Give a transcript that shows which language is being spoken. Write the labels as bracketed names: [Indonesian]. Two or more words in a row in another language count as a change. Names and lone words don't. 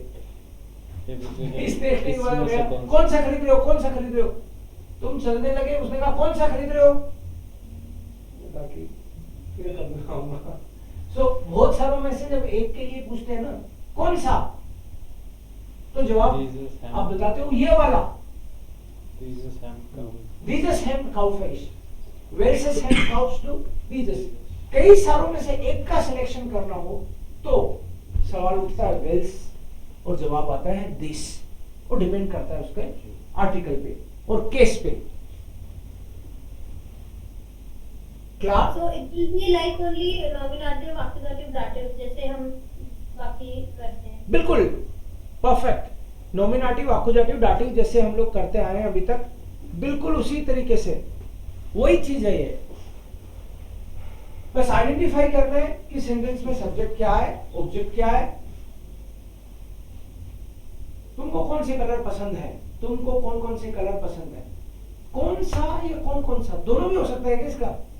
[Hindi] इस देखने के बाद में कौन सा खरीद रहे हो, कौन सा खरीद रहे हो? तुम चलने लगे, उसने कहा कौन सा खरीद रहे हो? बाकी फिर कब आऊंगा। सो बहुत सारों में से जब एक के लिए पूछते हैं ना कौन सा, तो जवाब आप बताते हो ये वाला, [German] Dieses Hemd kaufe ich, welches Hemd kaufst du? Dieses। [Hindi] कई सारों में से एक का सिलेक्शन करना हो तो सवाल उठता है वेल्स और जवाब आता है दिस, और डिपेंड करता है उसके आर्टिकल पे और केस पे। क्लास [English] So it will be like only nominative, accusative, dative [Hindi] जैसे हम बाकी करते हैं। बिल्कुल परफेक्ट, [English] nominative, accusative, dative [Hindi] जैसे हम लोग करते आए हैं अभी तक, बिल्कुल उसी तरीके से वही चीज है ये। बस आइडेंटिफाई करना है कि सेंटेंस में सब्जेक्ट क्या है, ऑब्जेक्ट क्या है, तुमको कौन से कलर पसंद है, तुमको कौन कौन से कलर पसंद है, कौन सा या कौन कौन सा, दोनों भी हो सकता है क्या इसका?